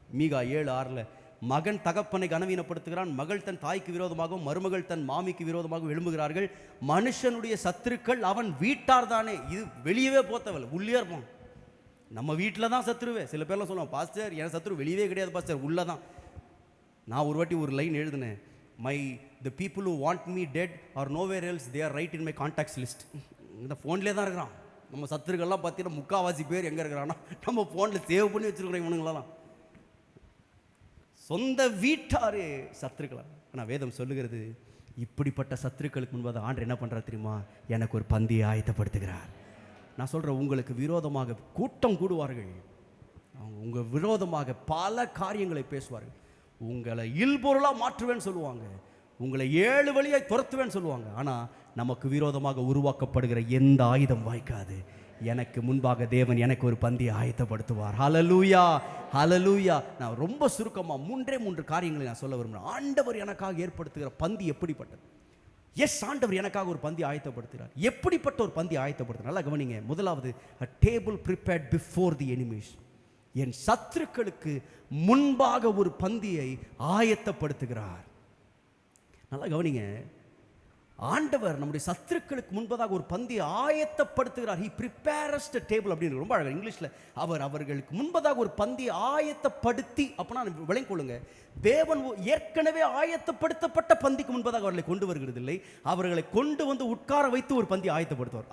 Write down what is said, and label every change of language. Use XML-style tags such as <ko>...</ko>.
<ta>மீகா 7:6 மகன் தகப்பனை கனவீனப்படுத்துகிறான், மகள் தன் தாய்க்கு விரோதமாகவும் மருமகள் தன் மாமிக்கு விரோதமாகவும் எழும்புகிறார்கள். மனுஷனுடைய சத்துருக்கள் அவன் வீட்டார் தானே. இது வெளியவே போத்தவல்ல, உள்ளே இருப்பான். நம்ம வீட்டில் தான் சத்துருவே. சில பேர்லாம் சொல்லுவாங்க, பாஸ்டர் என் சத்துரு வெளியவே கிடையாது பாஸ்டர், உள்ளே தான். நான் ஒரு வாட்டி ஒரு லைன் எழுதுனேன்,</ta> <en>the people who want me dead or nowhere else, they are right in my contacts list.</en> <ta>இந்த ஃபோன்லேயே தான் இருக்கிறான். நம்ம சத்துருக்கள்லாம் பார்த்தீங்கன்னா முக்கால்வாசி பேர் எங்கே இருக்கிறான்னா நம்ம ஃபோனில் சேவ் பண்ணி வச்சுருக்கிறோம். இவனுங்களெல்லாம் சொந்த வீட்டாரே சத்துருக்களா. ஆனால் வேதம் சொல்லுகிறது, இப்படிப்பட்ட சத்துருக்களுக்கு முன்பாக ஆண்டவர் என்ன பண்ணுறார் தெரியுமா? எனக்கு ஒரு பந்தியை ஆயத்தப்படுத்துகிறார். நான் சொல்கிறேன், உங்களுக்கு விரோதமாக கூட்டம் கூடுவார்கள், அவங்க உங்கள் விரோதமாக பல காரியங்களை பேசுவார்கள். உங்களை இல்பொருளாக மாற்றுவேன்னு சொல்லுவாங்க, உங்களை 7 வழியாய் துரத்துவேன்னு சொல்லுவாங்க. ஆனால் நமக்கு விரோதமாக உருவாக்கப்படுகிற எந்த ஆயுதம் வாய்க்காது. எனக்கு முன்பாக தேவன் எனக்கு ஒரு பந்தியை ஆயத்தப்படுத்துவார். ஹல்லேலூயா, ஹல்லேலூயா. நான் ரொம்ப சுருக்கமாக 3 காரியங்களை நான் சொல்ல விரும்புகிறேன். ஆண்டவர் எனக்காக ஏற்படுத்துகிற பந்தி எப்படிப்பட்டது? ஆண்டவர் எனக்காக ஒரு பந்தி ஆயத்தப்படுத்துகிறார். எப்படிப்பட்ட ஒரு பந்தி ஆயத்தப்படுத்துகிறார்? நல்லா கவனிங்க. முதலாவது,</ta> <en>a table prepared before the enemies.</en> <ta>என் சத்துருக்களுக்கு முன்பாக ஒரு பந்தியை ஆயத்தப்படுத்துகிறார். நல்லா கவனிங்க. ஆண்டவர் நம்முடைய சத்துருக்களுக்கு முன்பதாக ஒரு பந்தியை ஆயத்தப்படுத்துகிறார்.</ta> <en>he prepares the table</en> <ta>அப்படின்னு ரொம்ப அழகா இங்கிலீஷில். அவர்களுக்கு முன்பதாக ஒரு பந்தியை ஆயத்தப்படுத்தி, அப்பனா விளங்கிக் கொள்ளுங்க, தேவன் ஏற்கனவே ஆயத்தப்படுத்தப்பட்ட பந்திக்கு முன்பதாக அவர்களை கொண்டு வருகிறது இல்லை, அவர்களை கொண்டு வந்து உட்கார வைத்து ஒரு பந்தியை ஆயத்தப்படுத்துவார்.</ta>